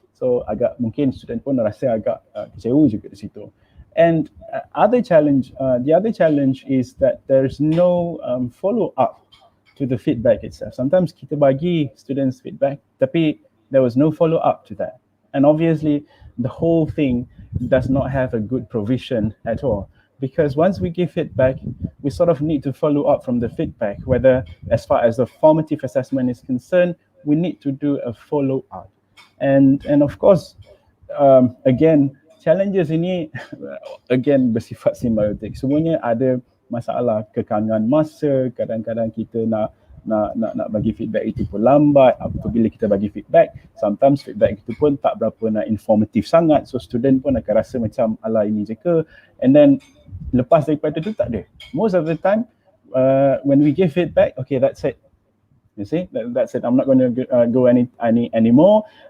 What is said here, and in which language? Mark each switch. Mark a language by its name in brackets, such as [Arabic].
[Malay] So agak mungkin student pun rasa agak kecewa juga di situ. [English] And the other challenge is that there's no follow up to the feedback itself. Sometimes [Malay] kita bagi [English] students feedback, [Malay] tapi [English] there was no follow up to that. And obviously the whole thing does not have a good provision at all, because once we give feedback, we sort of need to follow up from the feedback, whether as far as the formative assessment is concerned, we need to do a follow up. And of course, again, challenges [Malay] ini [English] again [Malay] bersifat simbiotik. Semuanya ada masalah kekangan masa. Kadang-kadang kita nak bagi feedback itu pun lambat. Apabila kita bagi feedback, sometimes feedback itu pun tak berapa nak informatif sangat. So student pun akan rasa macam alah ini je ke. [English] And then [Malay] lepas daripada itu tak ada. [English] Most of the time, when we give feedback, okay, that's it. You see, that's it. I'm not going to go anymore.